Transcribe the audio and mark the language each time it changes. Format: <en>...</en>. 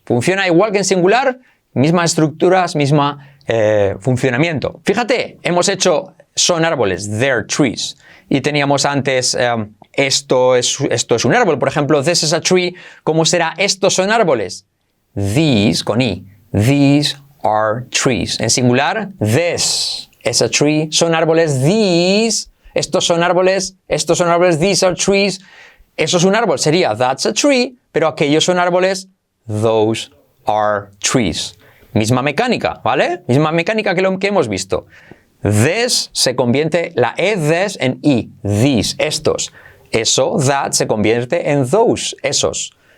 <es>Funciona igual que en singular. Mismas estructuras, misma funcionamiento. Fíjate, hemos hecho son árboles.</es> <en>They're trees.</en> <es>Y teníamos antes esto es un árbol. Por ejemplo,</es> <en>this is a tree.</en> <es>¿Cómo será estos son árboles?</es> <en>These,</en> <es>con i.</es> <en>These are trees.</en> <es>En singular,</es> <en>this is a tree.</en> <es>Son árboles, these. Estos son árboles,</es> <en>these are trees.</en> <es>Eso es un árbol, sería</es> <en>that's a tree.</en> <es>Pero aquellos son árboles,</es> <en>those are trees.</en> <es>Misma mecánica, ¿vale? Misma mecánica que lo que hemos visto. This se convierte la e this en i. These, estos. Eso, that, se convierte en those, esos.</es>